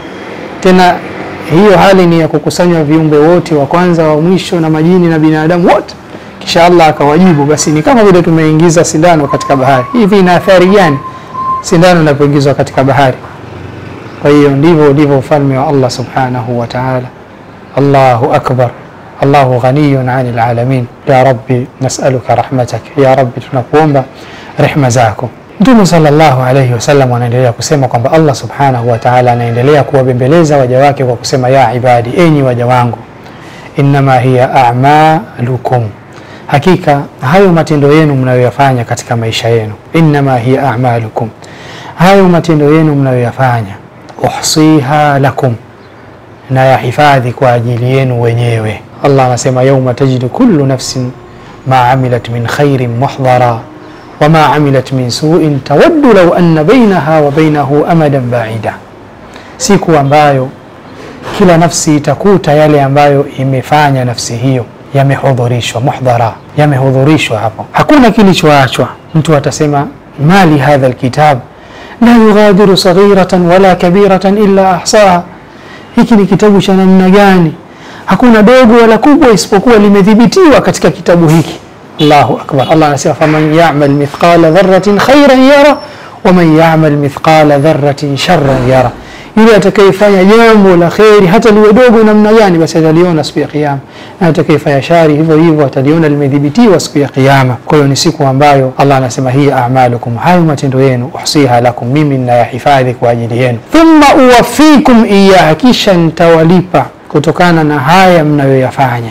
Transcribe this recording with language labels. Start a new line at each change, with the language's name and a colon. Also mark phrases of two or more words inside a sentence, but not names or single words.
Swahili: Tena hiyo hali ni ya kukusanywa viumbe wote, wa kwanza wa mwisho na majini na binadamu wote, kisha Allah akawajibu, basi ni kama vile tumeingiza sindano katika bahari. Hivi ina athari gani sindano inapoingizwa katika bahari? Kwa hiyo ndivyo ufalme wa Allah
Arabic: سبحانه وتعالى. الله أكبر. الله غني عن العالمين. يا رب نسألك رحمتك يا رب
Swahili: tunakuomba rehema zako. Mtume sallallahu alayhi wasallam anaendelea kusema kwamba Allah
Arabic: سبحانه وتعالى
Swahili: anaendelea kuwabembeleza waja wake kwa kusema,
Arabic: يا عبادي,
Swahili: enyi waja wangu,
Arabic: إنما هي أعمالكم,
Swahili: hakika hayo matendo yenu mnayoyafanya katika maisha yenu,
Arabic: إنما هي أعمالكم,
Swahili: hayo matendo yenu mnayoyafanya,
Arabic: أحصيها لكم,
Swahili: na yahifadhi kwa ajili yenu wenyewe. Allah anasema,
Arabic: يوم تجد كل نفس ما عملت من خير محضرا وما عملت من سوء تود لو أن بينها وبينه أمدا بعيدا.
Swahili: siku ambayo kila nafsi itakuta yale ambayo imefanya nafsi hiyo yamehudhurishwa, muhdhara, yamehudhurishwa hapo, hakuna kilichoachwa. Mtu atasema
Arabic: مال هذا الكتاب لا يغادر صغيرة ولا كبيرة إلا أحصاها,
Swahili: hiki ni kitabu cha namna gani, hakuna dogo wala kubwa isipokuwa limedhibitiwa katika kitabu hiki.
Arabic: الله أكبر. Allah anasema فمن يعمل مثقال ذرة خيرا يره ومن يعمل مثقال ذرة شرا يره,
Swahili: yule atakayefanya jambo la khairi hata liwe dogo namna gani basi ataliona siku ya kiyama, na atakayefanya shari hivyo hivyo ataliona limedhibitiwa siku ya kiyama. Kwa hiyo ni siku ambayo Allah anasema hii a'malukum, hayo matendo yenu,
Arabic: أحصيها لكم,
Swahili: mimi ninayahifadhi kwa ajili yenu,
Arabic: ثم أوفيكم إياها,
Swahili: kisha nitawalipa kutokana na haya mnayoyafanya.